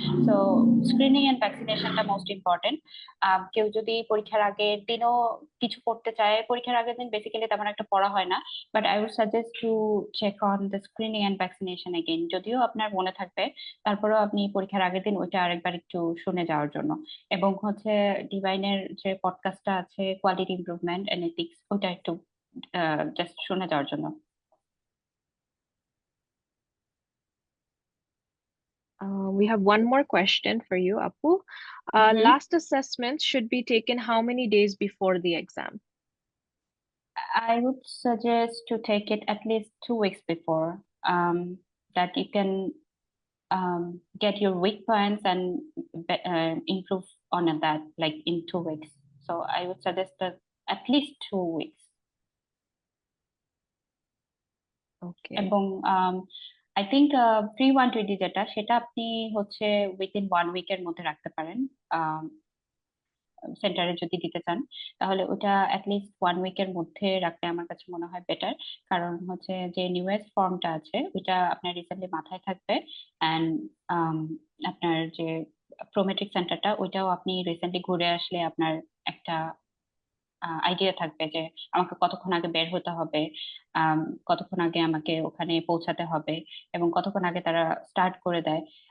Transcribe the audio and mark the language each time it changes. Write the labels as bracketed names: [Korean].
[Bangla] So screening and ভ্যাকসিনেশনটা most important. কেউ যদি পরীক্ষার আগের দিনও কিছু করতে চায়, পরীক্ষার আগের দিন বেসিক্যালি তেমন একটা পড়া হয় না, [English] But I would suggest to check on the screening and vaccination again. [Bangla] যদিও আপনার মনে থাকবে, তারপরেও আপনি পরীক্ষার আগের দিন ওইটা আরেকবার একটু শুনে যাওয়ার জন্য। এবং হচ্ছে ডিভাইনের যে পডকাস্টটা আছে কোয়ালিটি ইমপ্রুভমেন্ট এন্ড এথিক্স, ওইটা একটু জাস্ট শুনে যাওয়ার জন্য। [English] We have one more question for you, Apu. Last assessments should be taken how many days before the exam? I would suggest to take it at least 2 weeks before, that you can get your weak points and improve on that, like in 2 weeks. So I would suggest that at least 2 weeks. Okay. [Bangla] এবং [English] I think [Bangla] pre-120 যেটা, সেটা আপনি হচ্ছে within 1 উইকের মধ্যে রাখতে পারেন। সেন্টারে যদি দিতে চান তাহলে ওটা অ্যাটলিস্ট 1 উইকের মধ্যে রাখলে আমার কাছে মনে হয় বেটার। কারণ হচ্ছে যে নিউয়েস্ট ফর্মটা আছে ওইটা আপনার রিসেন্টলি মাথায় থাকবে, অ্যান্ড আপনার যে প্রোমেট্রিক সেন্টারটা ওইটাও আপনি রিসেন্টলি ঘুরে আসলে আপনার একটা আইডিয়া থাকবে যে আমাকে কতক্ষণ আগে বের হতে হবে, কতক্ষণ আগে আমাকে ওখানে পৌঁছাতে হবে, এবং কতক্ষণ আগে তারা স্টার্ট করে দেয়।